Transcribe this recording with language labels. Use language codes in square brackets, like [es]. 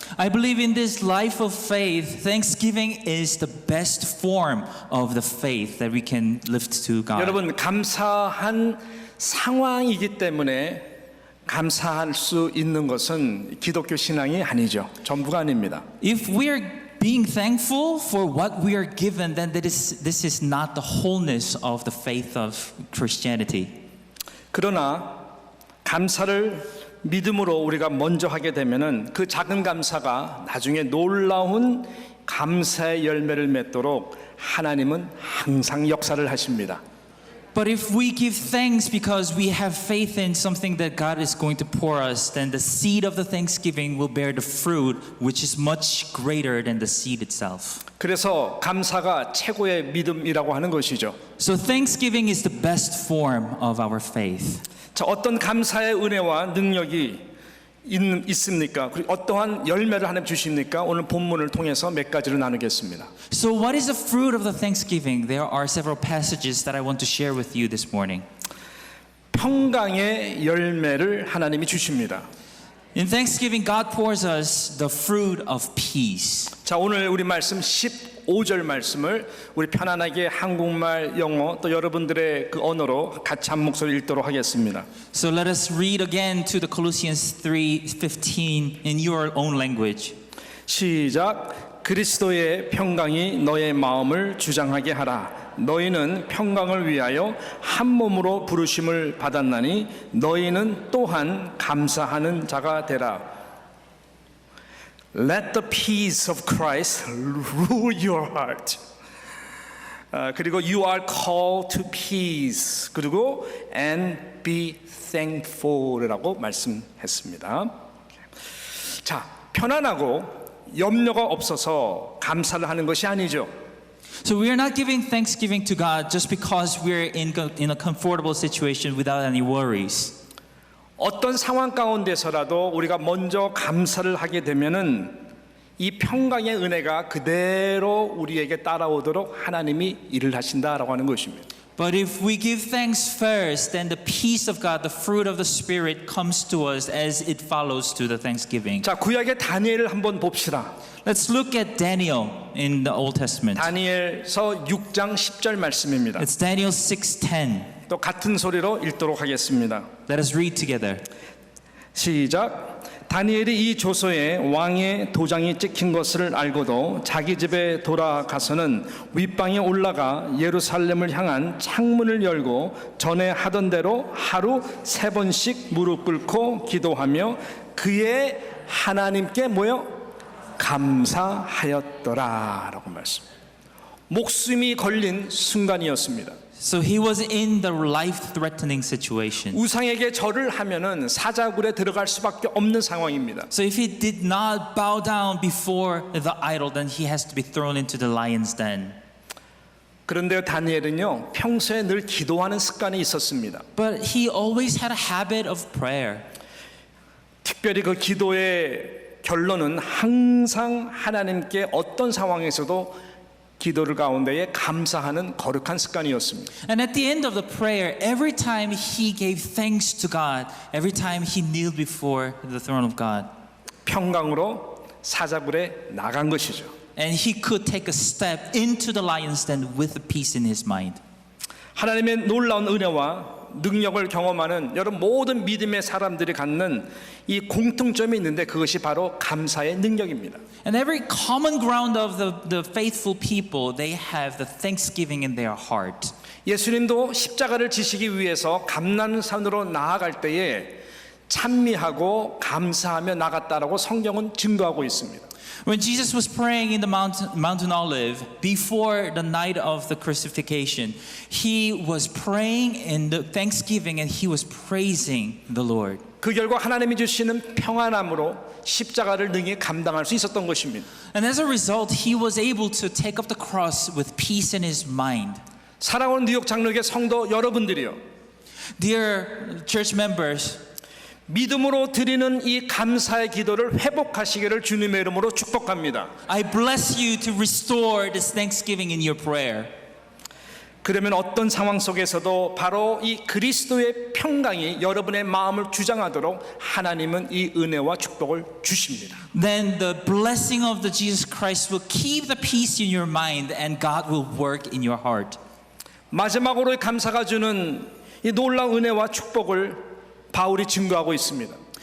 [en] I believe in this life of faith, thanksgiving is the best form of the faith that we can lift to God. [ko] 여러분, 감사한 상황이기 때문에 감사할 수 있는 것은 기독교 신앙이 아니죠. 전부가 아닙니다. [en] If we are being thankful for what we are given, then this is not the wholeness of the faith of Christianity. [ko] 그러나 감사를 믿음으로 우리가 먼저 하게 되면은 그 작은 감사가 나중에 놀라운 감사의 열매를 맺도록 하나님은 항상 역사를 하십니다. [en] But if we give thanks because we have faith in something that God is going to pour us, then the seed of the thanksgiving will bear the fruit, which is much greater than the seed itself. [ko] 그래서 감사가 최고의 믿음이라고 하는 것이죠. [en] So thanksgiving is the best form of our faith. [ko] 자, 어떤 감사의 은혜와 능력이 있습니까? 그리고 어떠한 열매를 하나님 주십니까? 오늘 본문을 통해서 몇 가지를 나누겠습니다. [en] So what is the fruit of the thanksgiving? There are several passages that I want to share with you this morning. [ko] 평강의 열매를 하나님이 주십니다. [en] In thanksgiving, God pours us the fruit of peace. [ko] 자, 오늘 우리 말씀 15절 말씀을 우리 편안하게 한국말, 영어 또 여러분들의 그 언어로 같이 한 목소리 읽도록 하겠습니다. [en] So let us read again to the Colossians 3:15 in your own language. [ko] 시작. 그리스도의 평강이 너의 마음을 주장하게 하라. 너희는 평강을 위하여 한 몸으로 부르심을 받았나니 너희는 또한 감사하는 자가 되라. [en] Let the peace of Christ rule your heart. [ko] 그리고 [en] you are called to peace. [ko] 그리고 [en] and be thankful [ko] 이라고 말씀했습니다. 자, 편안하고 염려가 없어서 감사를 하는 것이 아니죠. [en] So we are not giving thanksgiving to God just because we're in a comfortable situation without any worries. [ko] 어떤 상황 가운데서라도 우리가 먼저 감사를 하게 되면은 이 평강의 은혜가 그대로 우리에게 따라오도록 하나님이 일을 하신다라고 하는 것입니다. [en] But if we give thanks first, then the peace of God, the fruit of the Spirit comes to us as it follows to the thanksgiving. [ko] 자, 구약의 다니엘을 한번 봅시다. [en] Let's look at Daniel in the Old Testament. [ko] 다니엘서 6장 10절 말씀입니다. [en] It's Daniel 6:10. [ko] 또 같은 소리로 읽도록 하겠습니다. [en] Let us read together. [ko] 시작. 다니엘이 이 조서에 왕의 도장이 찍힌 것을 알고도 자기 집에 돌아가서는 윗방에 올라가 예루살렘을 향한 창문을 열고 전에 하던 대로 하루 3번씩 무릎 꿇고 기도하며 그의 하나님께 뭐요? 감사하였더라라고 말씀. 목숨이 걸린 순간이었습니다. [en] So he was in the life-threatening situation. [ko] 우상에게 절을 하면은 사자굴에 들어갈 수밖에 없는 상황입니다. [en] So if he did not bow down before the idol, then he has to be thrown into the lion's den. [ko] 그런데 다니엘은요, 평소에 늘 기도하는 습관이 있었습니다. [en] But he always had a habit of prayer. [ko] 특별히 그 기도의 결론은 항상 하나님께 어떤 상황에서도 기도를 가운데에 감사하는 거룩한 습관이었습니다. [en] And at the end of the prayer, every time he gave thanks to God, every time he kneeled before the throne of God, [ko] 평강으로 사자굴에 나간 것이죠. [en] and he could take a step into the lion's den with the peace in his mind. [ko] 하나님의 놀라운 은혜와 능력을 경험하는 여러분 모든 믿음의 사람들이 갖는 이 공통점이 있는데 그것이 바로 감사의 능력입니다. [en] And every common ground of the faithful people, they have the thanksgiving in their heart. [ko] 예수님도 십자가를 지시기 위해서 감난산으로 나아갈 때에 찬미하고 감사하며 나갔다라고 성경은 증거하고 있습니다. [en] When Jesus was praying in the Mountain Olive before the night of the crucifixion, he was praying in the thanksgiving and he was praising the Lord. [ko] 그 결과 하나님이 주시는 평안함으로 십자가를 능히 감당할 수 있었던 것입니다. [en] And as a result, he was able to take up the cross with peace in his mind. [ko] 사랑하는 뉴욕 장로교회 성도 여러분들이요, [en] Dear church members, [ko] 믿음으로 드리는 이 감사의 기도를 회복하시기를 주님의 이름으로 축복합니다. [en] I bless you to restore this thanksgiving in your prayer. [ko] 그러면 어떤 상황 속에서도 바로 이 그리스도의 평강이 여러분의 마음을 주장하도록 하나님은 이 은혜와 축복을 주십니다. [en] Then the blessing of the Jesus Christ will keep the peace in your mind and God will work in your heart. [ko] 마지막으로 감사가 주는 이 놀라운 은혜와 축복을 바울이 증거하고 있습니다.